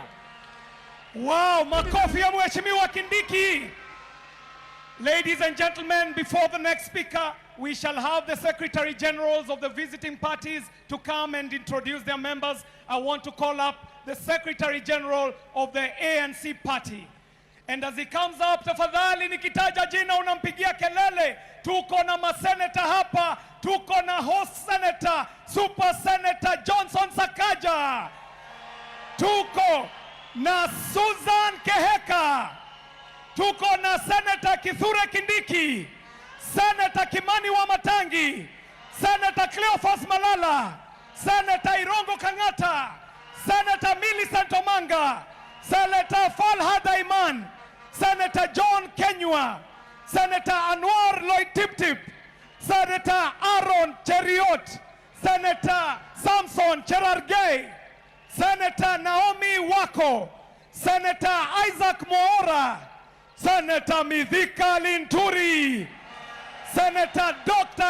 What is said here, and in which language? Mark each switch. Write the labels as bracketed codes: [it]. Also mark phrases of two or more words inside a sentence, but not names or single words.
[sw] Wow, makofi ya Mheshimiwa Kindiki. [en] Ladies and gentlemen, before the next speaker, we shall have the Secretary Generals of the visiting parties to come and introduce their members. I want to call up the Secretary General of the ANC party. And as he comes up, [sw] tafadhali nikitaja jina unampigia kelele. Tuko na maseneta hapa, tuko na [en] host senator, super senator [sw] Johnson Sakaja. Tuko na Susan Keheka. Tuko na Senator Kithure Kindiki, Senator Kimani Wamatangi, Senator Cleophas Malala, Senator Irongo Kangata, Senator Millicent Omanga, Senator Falhad Aiman, Senator John Kenywa, Senator Anwar Loitiptip, Senator Aaron Cheriot, Senator Samson Cherargei, Senator Naomi Wako, Senator Isaac Moora, Senator Mithika Linturi, Senator Dr.